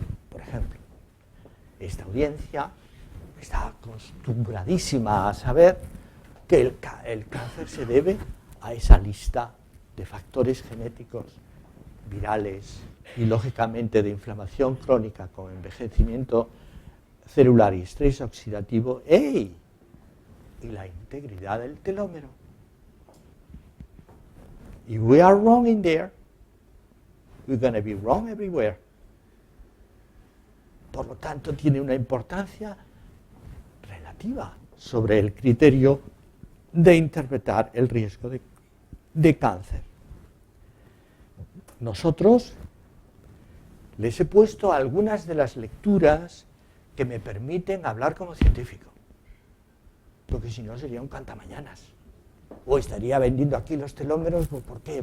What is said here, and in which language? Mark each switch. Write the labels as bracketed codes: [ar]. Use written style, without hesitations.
[es] Por ejemplo, esta audiencia está acostumbradísima a saber que el cáncer se debe a esa lista de factores genéticos, virales y, lógicamente, de inflamación crónica con envejecimiento celular y estrés oxidativo, y la integridad del telómero. [en] If we are wrong in there, we're going to be wrong everywhere. [es] Por lo tanto, tiene una importancia relativa sobre el criterio de interpretar el riesgo de cáncer. Nosotros les he puesto algunas de las lecturas que me permiten hablar como científico, porque si no sería un cantamañanas, o estaría vendiendo aquí los telómeros, ¿por qué?